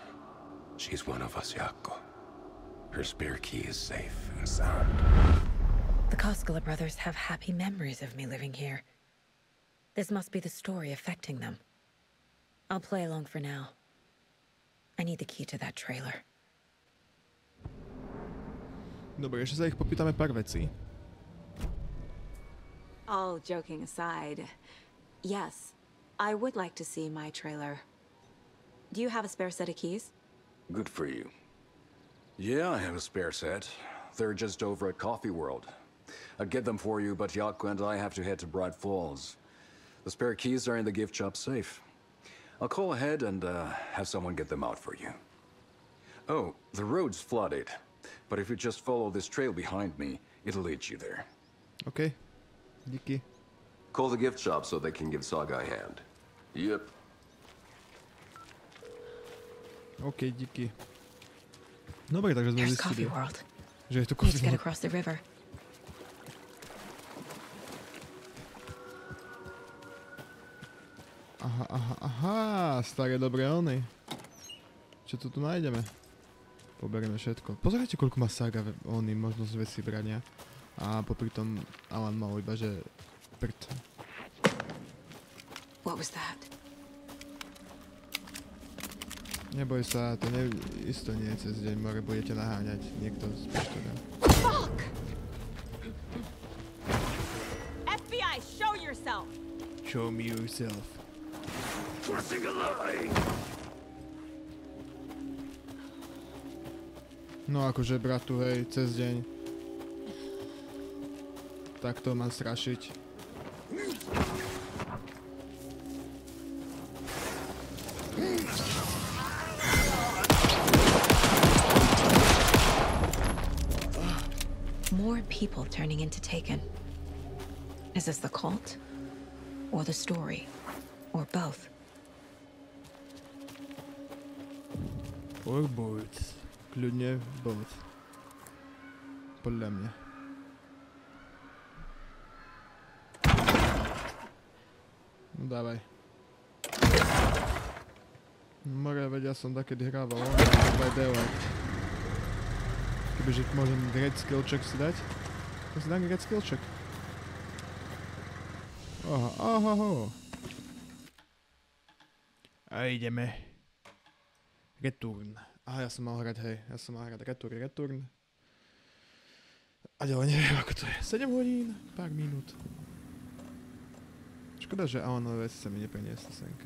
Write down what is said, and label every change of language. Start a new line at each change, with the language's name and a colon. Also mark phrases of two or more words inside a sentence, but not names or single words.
English: She's one of us, Yako. Her spare key is safe and sound. The Koskela brothers have happy memories of me living here. This must be the story affecting them. I'll play along for now. I need the key to that trailer.
Slovak: Dobre, ešte sa ich popýtame pár vecí.
English: All joking aside, yes, I would like to see my trailer. Do you have a spare set of keys? Good for you. Yeah, I have a spare set. They're just over at Coffee World. I'd get them for you, but Yako and I have to head to Bright Falls. The spare keys are in the gift shop safe. I'll call ahead and have someone get them out for you. Oh, the road's flooded, but if you just follow this trail behind me, it'll lead you there.
Slovak: Okay. Díky.
English: Call the gift shop so they can give Saga a hand. Yep.
Slovak: OK, díky. Dobre, takže sme zistili, že je tu
English: Let's get across the river.
Slovak: Aha, staré dobré ony. Čo tu nájdeme? Poberieme všetko. Pozerajte, koľko má Saga ony možnosť veci brania. A popri tom Alan mal iba, že prd.
English: What was that?
Slovak: Neboj sa, to isto nie je cez deň, more budete naháňať niekto z pištolem.
English: Fuck! FBI, show yourself! Show me yourself. Crossing a line!
Slovak: No akože bratu, hej, cez deň. Takto mám strašiť.
English: More people turning into Taken. Is this the cult? Or the story? Or both? Or both.
Slovak: Kľudne both. Podľa mňa. No dávaj. More, veď ja som takedy hrával. Kebyže môžem
English: great skill check
Slovak: si dať. To si dám
English: great skill check.
Slovak: Oho. A ideme. Return. Aha, ja som mal hrať, hej. Ja som mal hrať Return. A ďalej neviem, ako to je. 7 hodín, pár minút. Škoda, že Alanové veci sa mi nepreniesli senka.